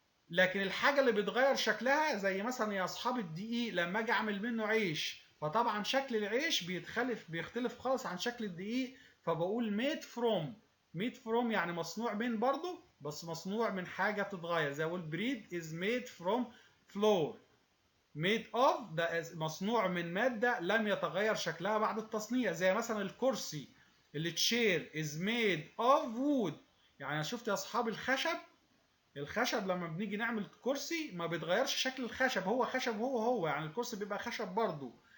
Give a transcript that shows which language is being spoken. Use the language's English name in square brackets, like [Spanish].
[Arabic] لكن الحاجة اللي بيتغير شكلها زي مثلا يا أصحاب الدقيق، لما أجي أعمل منه عيش فطبعا شكل العيش بيختلف خالص عن شكل الدقيق، فبقول [English] made from [Arabic] يعني مصنوع من برضه، بس مصنوع من حاجة بتتغير. زي أقول [English] bread is made from flour. [Arabic] made of ده مصنوع من مادة لم يتغير شكلها بعد التصنيع. زي مثلا الكرسي التشير [English] is made of wood. [Arabic] يعني شفت يا أصحاب الخشب لما بنيجي نعمل كرسي ما بيتغيرش شكل الخشب، هو خشب هو يعني الكرسي بيبقى خشب برضه.